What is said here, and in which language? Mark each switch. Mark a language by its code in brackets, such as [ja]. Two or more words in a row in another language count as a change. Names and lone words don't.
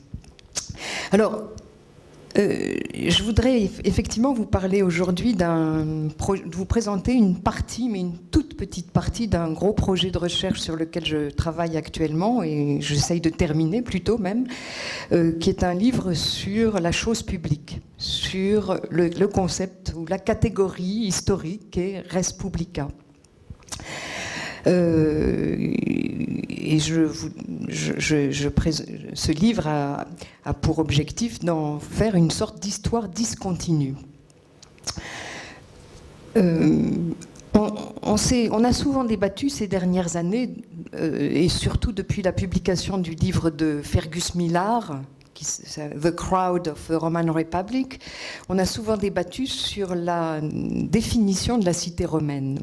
[fr] Alors, je voudrais effectivement vous parler aujourd'hui de vous présenter une partie, mais une toute petite partie d'un gros projet de recherche sur lequel je travaille actuellement, et j'essaye de terminer plutôt même, qui est un livre sur la chose publique, sur le concept ou la catégorie historique qu'est [la] res publica. [fr] Et ce livre a pour objectif d'en faire une sorte d'histoire discontinue. On a souvent débattu ces dernières années, et surtout depuis la publication du livre de Fergus Millar, The Crowd of the Roman Republic, on a souvent débattu sur la définition de la cité romaine.